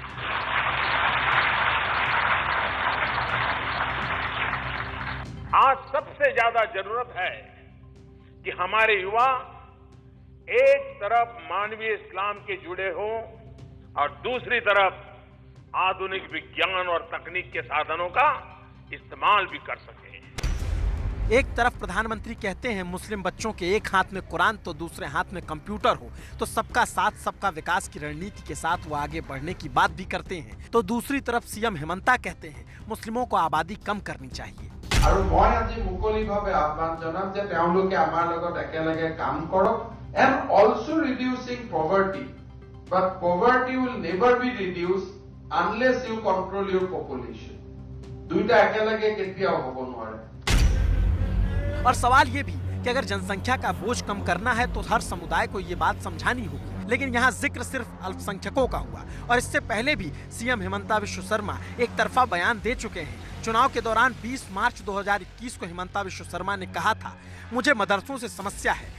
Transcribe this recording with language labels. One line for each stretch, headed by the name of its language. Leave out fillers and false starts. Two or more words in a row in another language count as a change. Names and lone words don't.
Hindi: आज सबसे ज्यादा जरूरत है कि हमारे युवा एक तरफ मानवीय इस्लाम के जुड़े हों और दूसरी तरफ आधुनिक विज्ञान और तकनीक के साधनों का इस्तेमाल भी कर सके। एक तरफ प्रधानमंत्री कहते हैं मुस्लिम बच्चों के एक हाथ में कुरान तो दूसरे हाथ में कंप्यूटर हो, तो सबका साथ सबका विकास की रणनीति के साथ वो आगे बढ़ने की बात भी करते हैं। तो दूसरी तरफ सीएम हेमंता कहते हैं मुस्लिमों को आबादी कम करनी चाहिए।
Assamese: আৰু মই আজি মুকলিভাৱে আহ্বান জনাম যে তেওঁলোকে আমাৰ লগত একেলগে কাম কৰক
English: and also reducing poverty, but poverty will never be reduced unless you control your population.
Assamese: দুইটা একেলগে কেতিয়াও হ'ব নোৱাৰে।
Hindi: और सवाल ये भी कि अगर जनसंख्या का बोझ कम करना है तो हर समुदाय को ये बात समझानी होगी। लेकिन यहाँ जिक्र सिर्फ अल्पसंख्यकों का हुआ और इससे पहले भी सीएम हेमंता विश्व शर्मा एक तरफा बयान दे चुके हैं। चुनाव के दौरान 20 मार्च 2021 को हेमंता विश्व शर्मा ने कहा था, मुझे मदरसों से समस्या है।